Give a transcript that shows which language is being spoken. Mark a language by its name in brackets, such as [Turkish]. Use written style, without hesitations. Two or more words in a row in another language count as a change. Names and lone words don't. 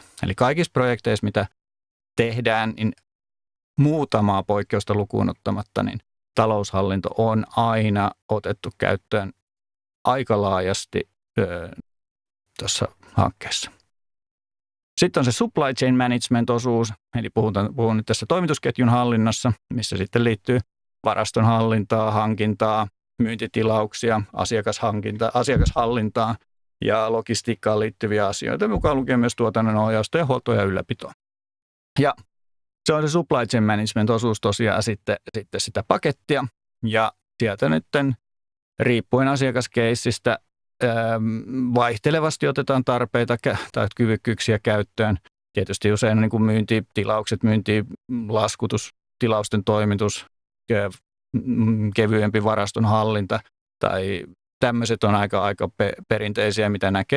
[Finnish] Eli kaikissa projekteissa, mitä tehdään, niin muutamaa poikkeusta lukuun ottamatta, niin taloushallinto on aina otettu käyttöön aika laajasti tuossa hankkeessa. Sitten on se [English] supply chain management- [Finnish] osuus, eli puhun nyt tässä toimitusketjun hallinnassa, missä sitten liittyy varaston hallintaa, hankintaa, myyntitilauksia, asiakashallintaa ja logistiikkaan liittyviä asioita, mukaan lukien myös tuotannon ohjausta ja huoltoa ja ylläpitoa. Ja se on se [English] supply chain management- [Finnish] osuus tosiaan sitten sitä pakettia, ja sieltä nyt riippuen asiakaskeissistä vaihtelevasti otetaan tarpeita tai kyvykkyyksiä käyttöön. Tietysti usein niin kuin myyntitilaukset, myyntilaskutus, tilausten toimitus, kevyempi varaston hallinta tai tämmöiset on aika perinteisiä, mitä näkee.